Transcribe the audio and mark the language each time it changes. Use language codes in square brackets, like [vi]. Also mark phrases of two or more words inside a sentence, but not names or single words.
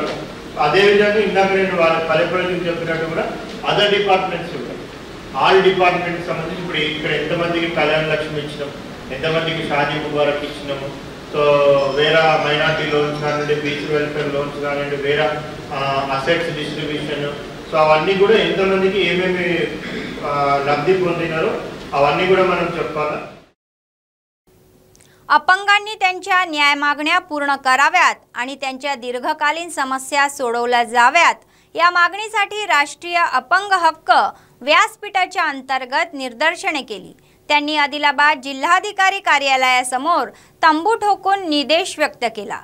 [te] అదేవిధంగా ఇందాక నేను వాళ్ళ పల్లెపల్లికి చెప్పినట్టు కూడా [en] other departments [te] కూడా [en] all departmentకి [te] సంబంధించి ఇప్పుడు ఇక్కడ ఎంతమందికి కళ్యాణ లక్ష్మి ఇచ్చినాం, ఎంతమందికి షాదీ ముబారక్ ఇచ్చినాము, సో వేరే [en] minority loans [te] కానివ్వండి, [en] beach welfare loans [te] కానివ్వండి, వేరే [en] assets distribution, [te] సో అవన్నీ కూడా ఎంతమందికి ఏమేమి లబ్ధి పొందినారో అవన్నీ కూడా మనం చెప్పాలా. [mr] अपंगांनी त्यांच्या न्याय मागण्या पूर्ण कराव्यात आणि त्यांच्या दीर्घकालीन समस्या सोडवल्या जाव्यात या मागणीसाठी राष्ट्रीय अपंग हक्क व्यासपीठाच्या अंतर्गत निदर्शने केली. त्यांनी आदिलाबाद जिल्हाधिकारी कार्यालयासमोर तंबू ठोकून निदेश व्यक्त केला.